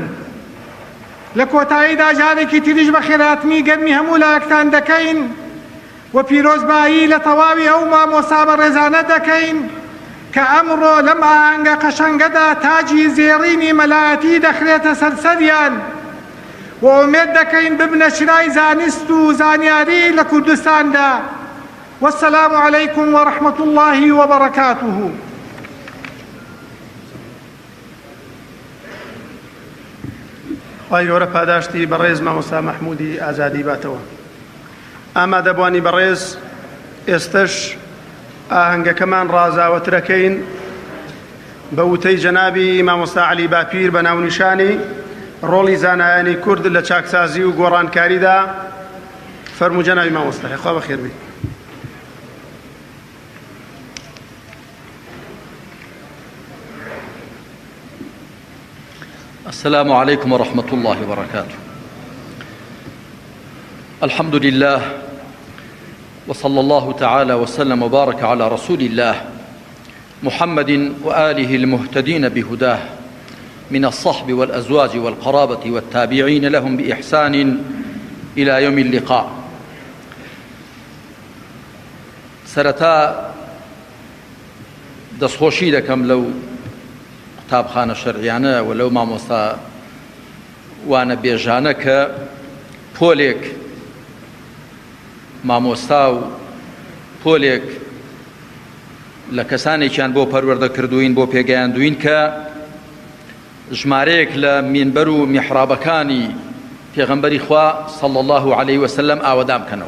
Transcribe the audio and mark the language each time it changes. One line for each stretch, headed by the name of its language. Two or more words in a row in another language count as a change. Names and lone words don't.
Central Kurdish: لە کۆتاییدا جارێکی تریش بە خێراتنی گەرمی هەموو لایەکتان دەکەین و پیرۆزبایی لە تەواوی ئەو مامۆسا بەڕێزانە دەکەین کە ئەمڕۆ لەم ئاهەنگە قەشەنگەدا تاجی زێڕینی مەلایەتی دەخرێتە سەرسەریان و ئومێد دەکەین ببنە شرای زانست و زانیاری لە کوردستاندا.
Arabic: والسلام عليكم ورحمة الله وبركاته.
Central Kurdish: خی گەورە پاداشتی بەڕێز مامۆستا مەحموودی ئازادی باتەوە. ئامادەبوانی بەڕێز، ئێستش ئاهەنگەکەمان ڕازاوەترەکەین بە وتەی جەنابی مامۆستا عەلی باپیر بە ناونیشانی ڕۆڵی زانایانی کورد لە چاکسازی و گۆڕانکاریدا. فەرموو جەنابی مامۆستا، خوا بەخێر بیت.
Arabic: السلام عليكم ورحمة الله وبركاته. الحمد لله وصلى الله تعالى وسلم وبارك على رسول الله محمد وآله المهتدين بهداه من الصحب والأزواج والقرابة والتابعين لهم بإحسان إلى يوم اللقاء.
Central Kurdish: سرتا دەستخۆشی دەکەم لەو قوتابخانە شەرعیانە و لەو مامۆستا وانە بێژانە کە پۆلێک مامۆستا و پۆلێک لە کەسانێکیان بۆ پەروەردەکردوین بۆ پێگەیاندوین کە ژمارەیەک لە مینبەر و میحرابەکانی پێغەمبەری خوا
Arabic: صلی الله علیه وسلم
Central Kurdish: ئاوەدام بکەنەوە.